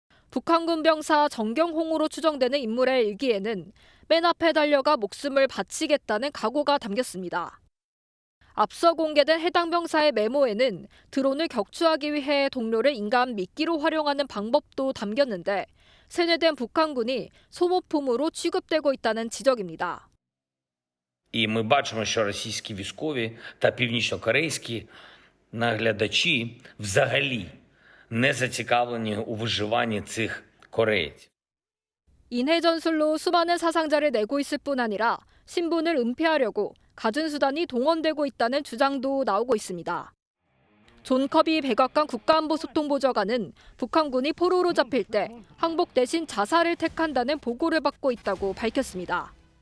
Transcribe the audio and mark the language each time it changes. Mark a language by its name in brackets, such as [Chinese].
[Korean] 북한군 병사 정경홍으로 추정되는 인물의 일기에는 맨 앞에 달려가 목숨을 바치겠다는 각오가 담겼습니다. 앞서 공개된 해당 병사의 메모에는 드론을 격추하기 위해 동료를 인간 미끼로 활용하는 방법도 담겼는데 세뇌된 북한군이 소모품으로 취급되고 있다는 지적입니다. [Ukrainian] І ми бачимо, що російські військові та північнокорейські наглядачі взагалі не зацікавлені у виживанні цих корейців. [Korean] 인해 전술로 수많은 사상자를 내고 있을 뿐 아니라 신분을 은폐하려고 갖은 수단이 동원되고 있다는 주장도 나오고 있습니다. 존 커비 백악관 국가안보소통보좌관은 북한군이 포로로 잡힐 때 항복 대신 자살을 택한다는 보고를 받고 있다고 밝혔습니다.